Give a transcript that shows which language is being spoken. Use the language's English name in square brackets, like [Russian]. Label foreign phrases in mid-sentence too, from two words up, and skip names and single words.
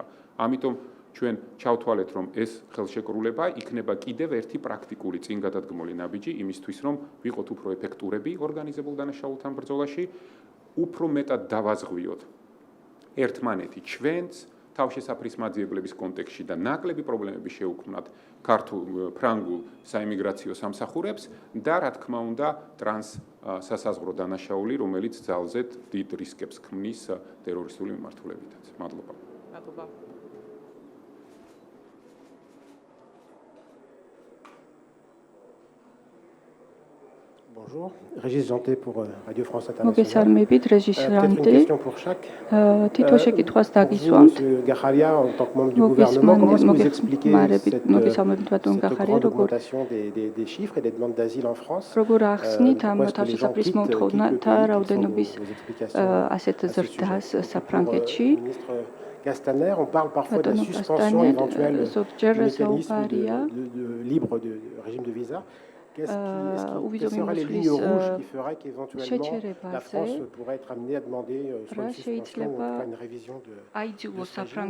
[Georgian] ამიტომ ჩვენ ჩავთვალეთ, რომ ეს ხელშეკრულება იქნება კიდევ ერთი პრაქტიკული წინგადადგმული ნაბიჯი იმისთვის, რომ ვიყოთ უფრო ეფექტურები ორგანიზებულ დანაშაულთან ბრძოლაში, უფრო მეტად დავაზღვიოთ ერთმანეთი ჩვენს თავშესაფრის მაძიებლების კონტექსტში და ნაკლები პრობლემები შეუქმნათ ქართულ ფრანგულ საიმიგრაციო სამსახურებს და რა თქმა უნდა ტრანსსაზღვრო დანაშაული, რომელიც ძალზედ დიდ რისკებს ქმნის ტერორისტული მიმართულებითაც. მადლობა. მადლობა. [French] Bonjour, Régis Janté pour Radio France Internationale. [Georgian] მოგესალმებით, Régis [French] Peut-être une [Georgian] Janté. [French] question pour chaque. [Georgian] თითო შეკითხვას [French] Pour vous, [Georgian] დაგისვამთ. [French] Monsieur Gacharia, en tant que membre du gouvernement, comment est-ce que vous expliquez [Georgian] მოგესალმებით, ბატონ [French] cette [Georgian] გახარია, [French] grande [Georgian] როგორ [French] augmentation des chiffres et des demandes d'asile en France? [Georgian] როგორ ახსნით ამ [French] Pourquoi est-ce que les gens [Georgian] თავშესაფრის [French] quittent le [Georgian] მოთხოვნათა [French] pays? [Georgian] რაოდენობის [French] Quelles sont vos explications [Georgian] ასეთ [French] à ce [Georgian] ზრდას [French] sujet? [Georgian] საფრანგეთში? [French] Pour le ministre Castaner, on parle parfois de la [Georgian] ბატონო [French] suspension [Georgian] კასტანერ [French] éventuelle du [Georgian] ზოგჯერ [French] mécanisme [Georgian] საუბარია [French] de libre de régime de visa. Quelles seraient les lignes rouges qui feraient qu'éventuellement la France pourrait être amenée à demander soit une suspension ou en tout cas une révision de ce régime?